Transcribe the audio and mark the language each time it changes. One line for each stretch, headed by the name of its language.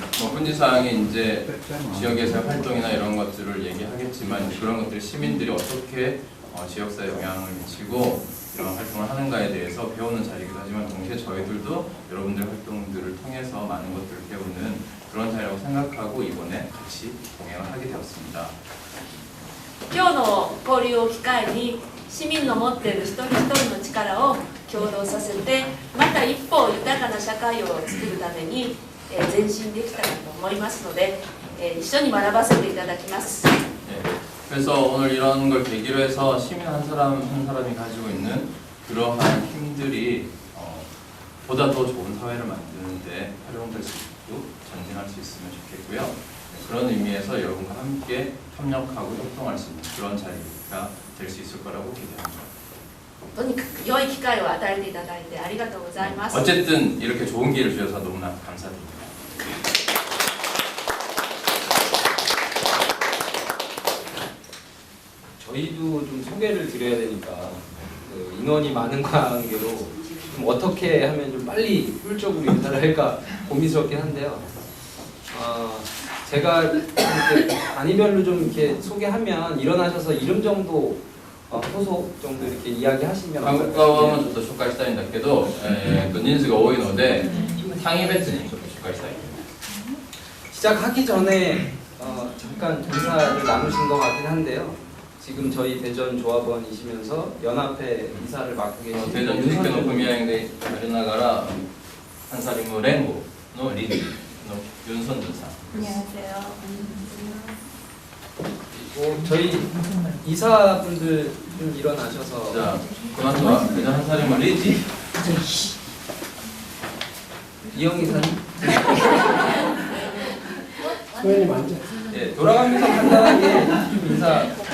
Korean: 군지상이 이제 지역에서의 활동이나 이런 것들을 얘기하겠지만 그런 것들이 시민들이 어떻게 지역사회에 영향을 미치고 이런 활동을 하는가에 대해서 배우는 자리이기도 하지만 동시에 저희들도 여러분들 활동들을 통해서 많은 것들을 배우는 그런 자리라고 생각하고 이번에 같이 공연을 하게 되었습니다.
Japanese: 今日の交流を機会に市民の持っている一人一人の力を共同させて、また一歩豊かな社会を作るために前進できたらと思いますので、一緒に学ばせていただきます。
Korean: 그래서 오늘 이런 걸 계기로 해서 시민 한 사람 한 사람이 가지고 있는 그러한 힘들이 보다 더 좋은 사회를 만드는데 활용될 수 있고 전진할 수 있으면 좋겠고요. 그런 의미에서 여러분과 함께 협력하고 협동할 수 있는 그런 자리가 될 수 있을 거라고 기대합니다.
Japanese: とにかく良い機会を与えていただいてありがとうございます。
Korean: 어쨌든 이렇게 좋은 기회를 주셔서 너무나 감사드립니다. 저희도 좀 소개를 드려야 되니까 인원이 많은 관계로 좀 어떻게 하면 좀 빨리 효율적으로 인사를 할까 고민스럽긴 한데요. 제가 이렇게 단위별로 좀 이렇게 소개하면 일어나셔서 이름 정도 소속 정도 이렇게 이야기하시면
Japanese: 韓国側もちょっと紹介したいんだけど、人数が多いので単位別にちょっと紹介したい。
Korean: 시작하기 전에 잠깐 인사를 나누신 것 같긴 한데요. 지금 저희 대전 조합원이시면서 연합회 이사를 맡고 계신
Japanese: 대전 유니크の組合でやりながら한사림連合の理事の윤선준さん。
Korean: 안녕하세요. 저희 이사분들 좀 일어나셔서 자, 그나저나 대전 한사림 리지 이영 이사님 소연이 앉아. 예, 돌아가면서 간단하게 좀 인사.